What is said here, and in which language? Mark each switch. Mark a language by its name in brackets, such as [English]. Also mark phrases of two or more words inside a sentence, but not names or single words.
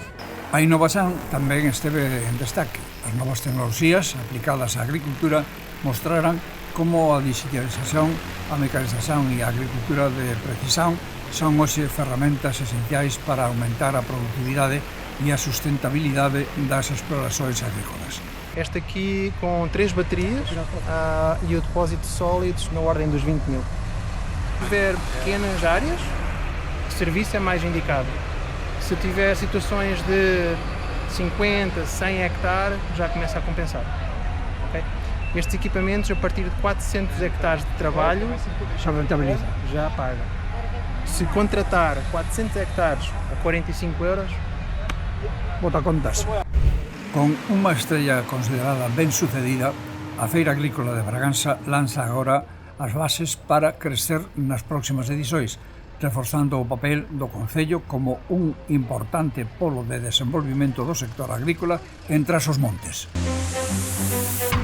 [Galician] A innovación tamén esteve en destaque. As novas tecnoloxías aplicadas á agricultura mostraran como a digitalización, a mecanización e a agricultura de precisión son hoxe ferramentas esenciais para aumentar a productividade e a sustentabilidade das explorações agrícolas. [Portuguese] Este aqui com 3 baterias e o depósito de sólidos na ordem dos 20.000. Se tiver pequenas áreas, o serviço é mais indicado. Se tiver situações de 50, 100 hectares, já começa a compensar. Okay? Estes equipamentos, a partir de 400 hectares de trabalho, Já rentabiliza. já paga. Se contratar 400 hectares a 45 euros, bota contas. [Galician] Con unha estrella considerada ben sucedida, a Feira Agrícola de Bragança lanza agora as bases para crecer nas próximas edições, reforzando o papel do Concello como un importante polo de desenvolvimento do sector agrícola en Trás os Montes.